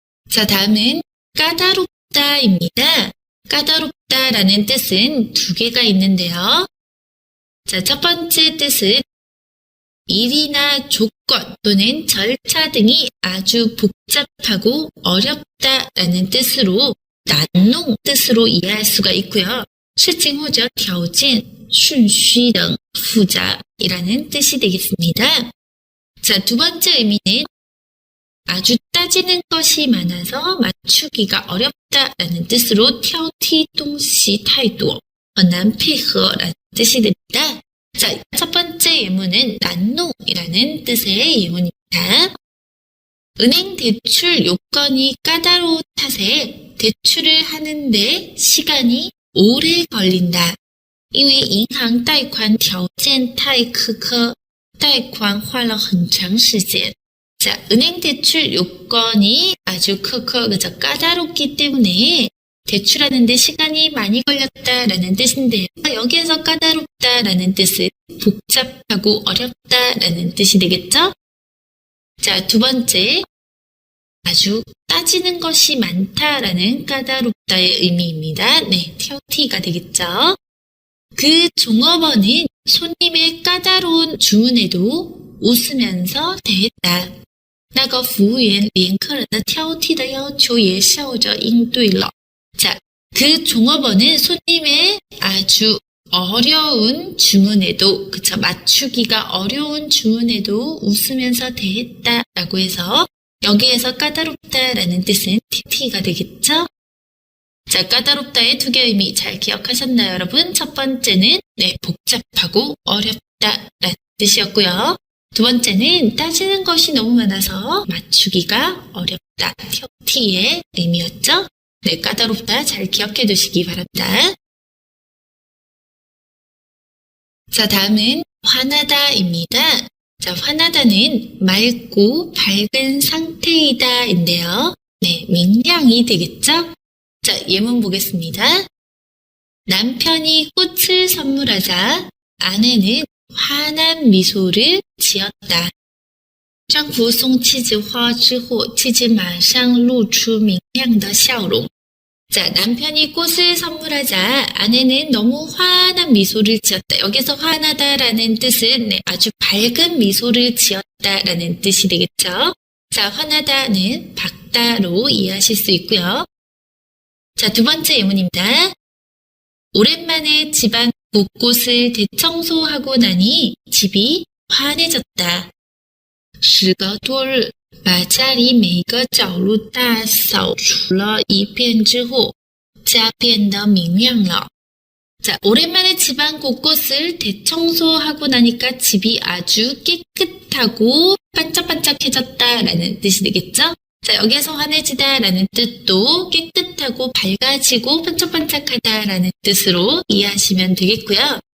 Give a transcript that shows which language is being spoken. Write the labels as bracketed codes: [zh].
[ko] 자, 다음은 까다롭다입니다. 까다롭다라는 뜻은 두 개가 있는데요. 자, 첫 번째 뜻은 일이나 조건 또는 절차 등이 아주 복잡하고 어렵다라는 뜻으로 난농 뜻으로 이해할 수가 있고요. [zh] 事情或者条件顺序等复杂 이라는 뜻이 되겠습니다. [ko] 자, 두 번째 의미는 아주 따지는 것이 많아서 맞추기가 어렵다라는 뜻으로 挑剔东西太多很难配合 라는 뜻이 됩니다. 자, 첫 번째 예문은 난농이라는 뜻의 예문입니다. 은행 대출 요건이 까다로운 탓에 대출을 하는데 시간이 오래 걸린다. [zh] 因为银行贷款条件太苛刻，贷款花了很长时间. [ko] 자, 은행 대출 요건이 아주 그저 까다롭기 때문에 대출하는데 시간이 많이 걸렸다라는 뜻인데요. 여기에서 까다롭다라는 뜻은 복잡하고 어렵다라는 뜻이 되겠죠? 자, 두 번째, 아주 따지는 것이 많다라는 까다롭다의 의미입니다. 네, 挑剔가 되겠죠? 그 종업원은 손님의 까다로운 주문에도 웃으면서 대했다. [zh] 那个服务员连客人的挑剔的要求也笑着应对了. [ko] 자, 그 종업원은 손님의 아주 어려운 주문에도, 맞추기가 어려운 주문에도 웃으면서 대했다라고 해서 여기에서 까다롭다라는 뜻은 TT가 되겠죠? 자, 까다롭다의 두 개의 의미 잘 기억하셨나요, 여러분? 첫 번째는 복잡하고 어렵다라는 뜻이었고요. 두 번째는 따지는 것이 너무 많아서 맞추기가 어렵다, TT의 의미였죠? 네, 까다롭다 잘 기억해 두시기 바랍니다. 자, 다음은 화나다입니다. 자, 화나다는 맑고 밝은 상태이다인데요. 네,明亮이 되겠죠? 자, 예문 보겠습니다. 남편이 꽃을 선물하자 아내는 환한 미소를 지었다. [zh] 丈夫送妻子花之后，妻子马上露出明亮的笑容. [ko] 자, 남편이 꽃을 선물하자 아내는 너무 환한 미소를 지었다. 여기서 환하다라는 뜻은 아주 밝은 미소를 지었다라는 뜻이 되겠죠. 자, 환하다는 밝다로 이해하실 수 있고요. 자, 두 번째 예문입니다. 오랜만에 집안 곳곳을 대청소하고 나니 집이 환해졌다. [zh] 时隔多日把家里每一个角落大扫除了一遍之后，家变得明亮了. [ko] 자, 오랜만에 집안 곳곳을 대청소하고 나니까 집이 아주 깨끗하고 반짝반짝해졌다라는 뜻이 되겠죠? 자, 여기에서 환해지다라는 뜻도 깨끗하고 밝아지고 반짝반짝하다라는 뜻으로 이해하시면 되겠고요.